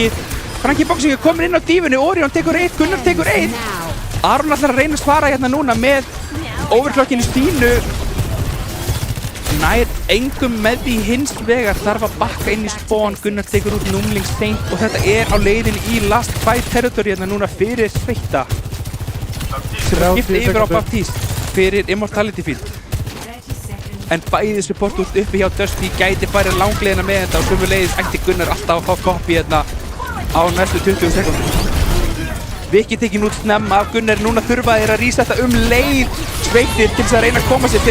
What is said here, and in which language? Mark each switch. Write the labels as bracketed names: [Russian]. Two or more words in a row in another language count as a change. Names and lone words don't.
[Icelandic] Frankie Boxing komin inn á dífunni, Orion tekur 1, Gunnar tekur 1. Aron ætlar að reyna að svara hérna núna með overclockinu sínu. Nær engum með því hins vegar, þarf að bakka inn í spawn. Gunnar tekur út Númling seint og þetta á leiðinni í [English] last fight territory [Icelandic] hérna núna fyrir Sveitta. Sem skipti yfir á Baptiste fyrir Immortality Field. En bæði support út uppi hjá Dusty gæti farið langleiðina með þetta og sömuleiðis ætti Gunnar alltaf að fá copy hérna á næstu 20 sekúndum. Viki tekin út snemma af Gunnar, núna þurfa þeir að resetta leið Sveittir til þess að reyna að koma sér.